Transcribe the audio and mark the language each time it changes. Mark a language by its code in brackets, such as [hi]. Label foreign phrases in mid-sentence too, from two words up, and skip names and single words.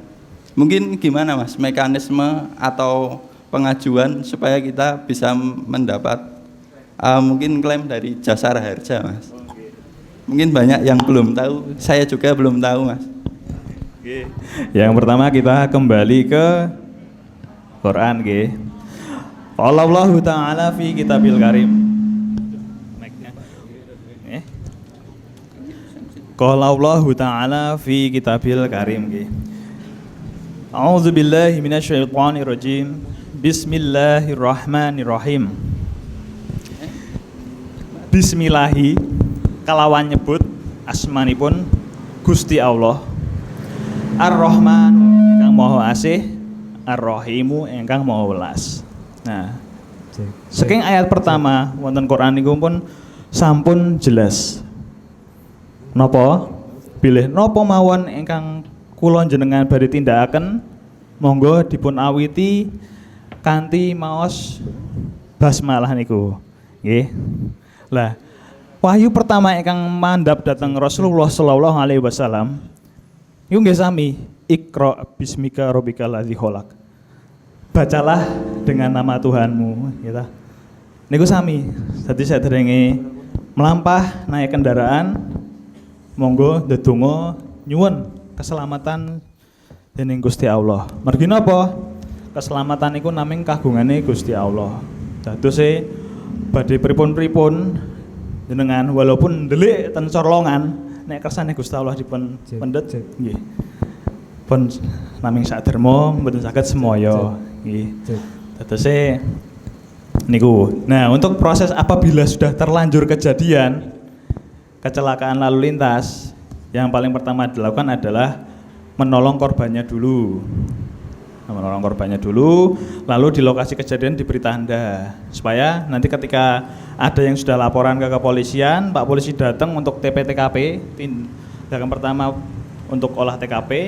[id] Mungkin gimana, Mas, mekanisme atau pengajuan supaya kita bisa mendapat mungkin klaim dari Jasara Harja, Mas. Mungkin banyak yang belum tahu, saya juga belum tahu, Mas. Oke. Yang pertama kita kembali ke Quran, nggih. [ar] قال الله تعالى في كتابه الكريم. قال الله تعالى في كتابه الكريم, nggih. أعوذ بالله من الشيطان الرجيم. بسم الله الرحمن الرحيم. [jv] Bismillahi kalawan nyebut asmanipun Gusti Allah. Ar-Rahman ingkang Maha Asih, Ar-Rahimu ingkang Maha Welas. Nah, saking ayat pertama wonten Quran niku pun sampun jelas. Napa? Bilih napa mawon ingkang kula jenengan badhe tindakaken, monggo dipun awiti kanthi maos basmalah niku. Nggih. Lah, wahyu pertama ingkang mandhap dhateng Rasulullah [ar] صلى الله عليه وسلم [jv] niku nggih sami, [ar] اقرأ باسم ربك الذي خلق. [id] Bacalah dengan nama Tuhanmu, gitu. [jv] Niku sami. Dadi saderenge melampah [id] naik kendaraan, [jv] monggo ndedonga nyuwun keselamatan dening Gusti Allah. Mergi napa? Keselamatan iku naming kagungane Gusti Allah. Dadose badhe pripun-pripun jenengan walaupun ndelik ten Corlongan nek kersane Gusti Allah dipun pendet nggih. Pun naming saderma mboten saged semoyo nggih. Dadose niku. [id] Nah, untuk proses apabila sudah terlanjur kejadian kecelakaan lalu lintas, yang paling pertama dilakukan adalah menolong korbannya dulu. Menolong korbannya dulu, lalu di lokasi kejadian diberi tanda supaya nanti ketika ada yang sudah laporan ke kepolisian, Pak Polisi datang untuk TP-TKP, tindakan pertama untuk olah TKP.